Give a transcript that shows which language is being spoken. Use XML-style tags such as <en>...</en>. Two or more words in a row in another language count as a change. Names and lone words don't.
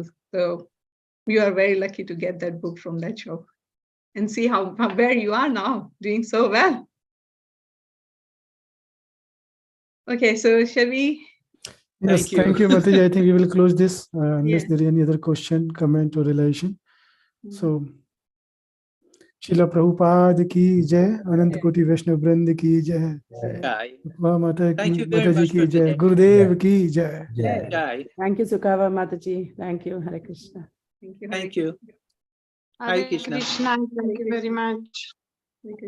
<en>So you are very lucky to get that book from that shop, and see how where you are now, doing so well. Okay, so shall we? Yes, Thank you. thank you, Mataji. I think we will close this unless Yeah. there is any other question, comment, or relation.</en> <hi>So, श्रील प्रभुपाद की जय, अनंत कोटि वैष्णव वृंद की जय, Jai. Sukhavaha</hi> <en>Thank you very</en> <hi>Mataji</hi> <en>much</en> <hi>ki</hi> <en>for</en> <hi>jai,</hi> <en>today.</en> <hi>गुरुदेव की जय.</hi> <en>Yeah.</en> <hi>Jai.</hi> <en>Thank you, Sukhavaha Mataji. Thank you, Hare Krishna. Thank you. Thank you. Hare Krishna. Krishna. Thank you very much. Hare Krishna.</en>